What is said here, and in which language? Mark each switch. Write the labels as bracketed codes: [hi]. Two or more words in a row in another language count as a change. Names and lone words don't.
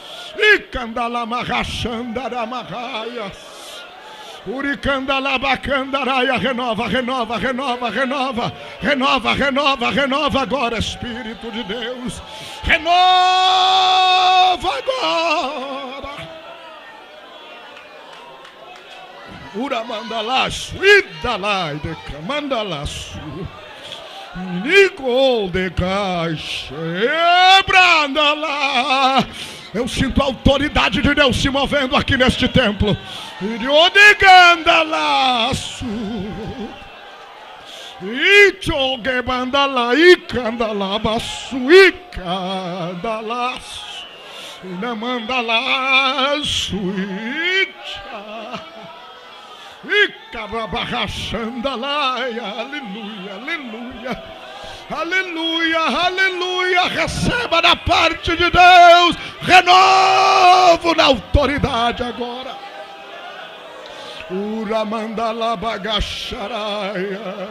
[pt] E candalamarrachandaramagaia. Uricandalabacandaraia. Renova, renova, renova, renova. Renova, renova, renova agora, Espírito de Deus. Renova agora. Uramandalaço, idalai de camandalaço. Nicol de caixa, brandalá. Eu sinto a autoridade de Deus se movendo aqui neste templo. Irodigandalaço. Ichogebandala, icandalabaço, icandalaço. Inamandalaço, icha. Aleluia, aleluia, aleluia, aleluia. Receba da parte de Deus renovo na autoridade agora. Uramandala bagacharaia.